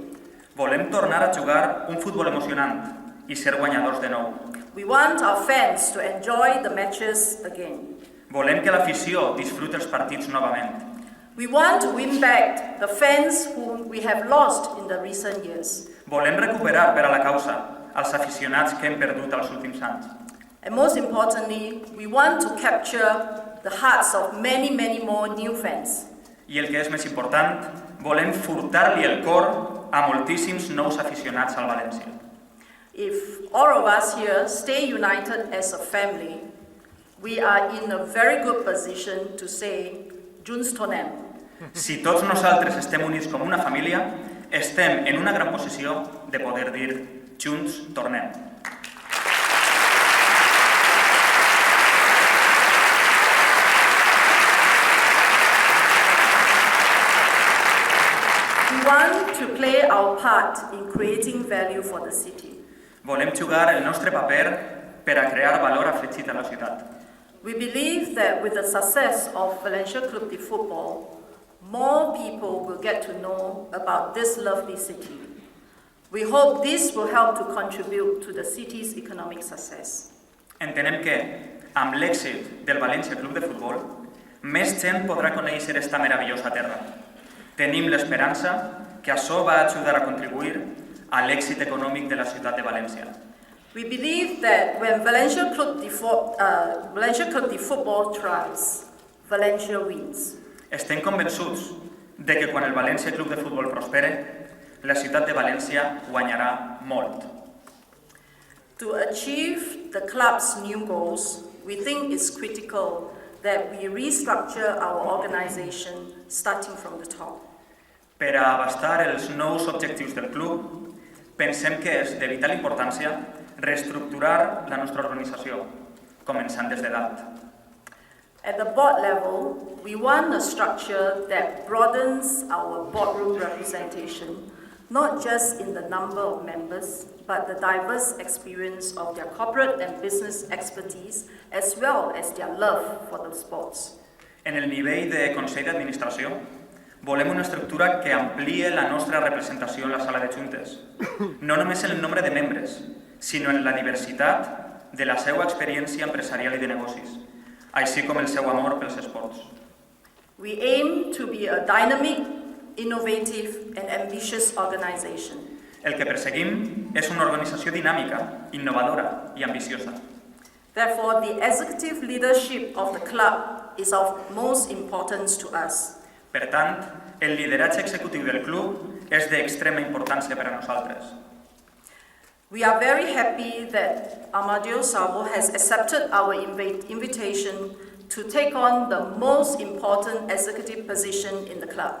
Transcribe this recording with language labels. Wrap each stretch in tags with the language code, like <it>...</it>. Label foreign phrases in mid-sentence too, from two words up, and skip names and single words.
<ca>Volem tornar a jugar un futbol emocionant i ser guanyadors de nou.</ca> <en>We want our fans to enjoy the matches again.</en> <ca>Volem que l'afició disfruti els partits novament.</ca> <en>We want to win back the fans whom we have lost in the recent years.</en> <ca>Volem recuperar per a la causa els aficionats que hem perdut els últims anys.</ca> <en>And most importantly, we want to capture the hearts of many, many more new fans.</en> <ca>I el que és més important, volem furtar-li el cor a moltíssims nous aficionats al València.</ca> <en>If all of us here stay united as a family, we are in a very good position to say,</en> <ca>Junts tornem. Si tots nosaltres estem units com una família, estem en una gran posició de poder dir Junts tornem.</ca> <en>We want to play our part in creating value for the city.</en> <ca>Volem jugar el nostre paper per a crear valor afegit a la ciutat.</ca> <en>We believe that with the success of Valencia Club de Football, more people will get to know about this lovely city. We hope this will help to contribute to the city's economic success.</en> <ca>Entenem que, amb l'èxit del Valencia Club de Futbol, més gent podrà conèixer esta meravellosa terra. Tenim l'esperança que això va ajudar a contribuir a l'èxit econòmic de la ciutat de València.</ca> <en>We believe that when Valencia Club de Football thrives, Valencia wins.</en> <ca>Estem convençuts de que quan el Valencia Club de Futbol prospere, la ciutat de València guanyarà molt.</ca> <en>To achieve the club's new goals, we think it's critical that we restructure our organization starting from the top.</en> <ca>Per a abastar els nous objectius del club, pensem que és de vital importància reestructurar la nostra organització, començant des de dalt.</ca> <en>At the board level, we want a structure that broadens our boardroom representation, not just in the number of members, but the diverse experience of their corporate and business expertise, as well as their love for the sports.</en> <ca>En el nivell de Consell d'Administració, volem una estructura que ampliï la nostra representació en la sala de juntes, no només en el nombre de membres, sinó en la diversitat de la seva experiència empresarial i de negocis, així com el seu amor pels esports.</ca> <en>We aim to be a dynamic, innovative, and ambitious organization.</en> <ca>El que perseguim és una organització dinàmica, innovadora i ambiciosa.</ca> <en>Therefore, the executive leadership of the club is of most importance to us.</en> <ca>Per tant, el lideratge executiu del club és d'extrema importància per a nosaltres.</ca> <en>We are very happy that Amadeo Salvo has accepted our invitation to take on the most important executive position in the club.</en>